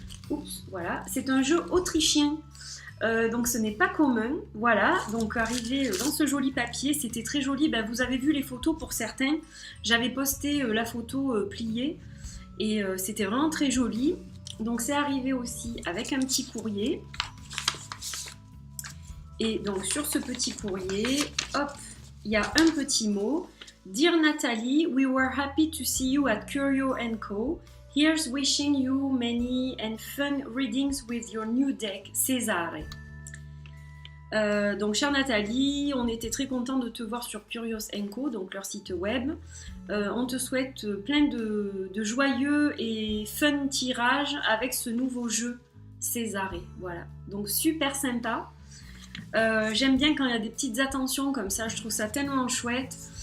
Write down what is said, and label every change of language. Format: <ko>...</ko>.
<fr>Oups, voilà, c'est un jeu autrichien. Donc ce n'est pas commun, voilà, donc arrivé dans ce joli papier, c'était très joli, ben, vous avez vu les photos pour certains, j'avais posté la photo pliée, et c'était vraiment très joli. Donc c'est arrivé aussi avec un petit courrier, et donc sur ce petit courrier, hop, il y a un petit mot.</fr> <en>Dear Nathalie, we were happy to see you at Curio & Co. Here's wishing you many and fun readings with your new deck, Cesare.</en> <fr>Donc chère Nathalie, on était très content de te voir sur Curios & Co, donc leur site web. On te souhaite plein de joyeux et fun tirages avec ce nouveau jeu Cesare. Voilà, donc super sympa. J'aime bien quand il y a des petites attentions comme ça, je trouve ça tellement chouette.</fr>